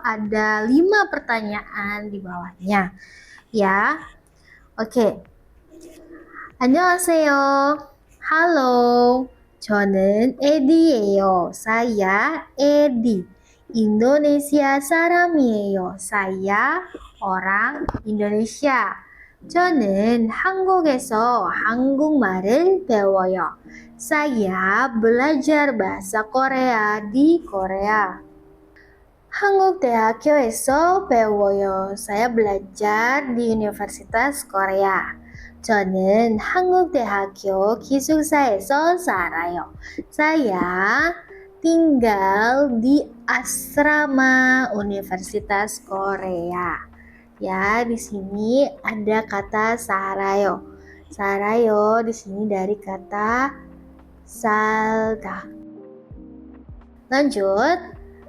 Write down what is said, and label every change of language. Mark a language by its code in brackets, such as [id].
[id] Ada 5 pertanyaan di bawahnya. Ya. Oke. [ko] 안녕하세요. Halo. 저는 에디예요. [id] Saya Edi. [ko] Indonesia 사람이에요. [id] Saya orang Indonesia. [ko] 저는 한국에서 한국말을 배워요. [id] Saya belajar bahasa Korea di Korea. [ko] 한국대학교에서 배워요. [id] Saya belajar di Universitas Korea. [ko] 저는 한국대학교 기숙사에서 살아요. [id] Saya tinggal di asrama Universitas Korea. Ya, di sini ada kata sarayo. Sarayo di sini dari kata salda. Lanjut.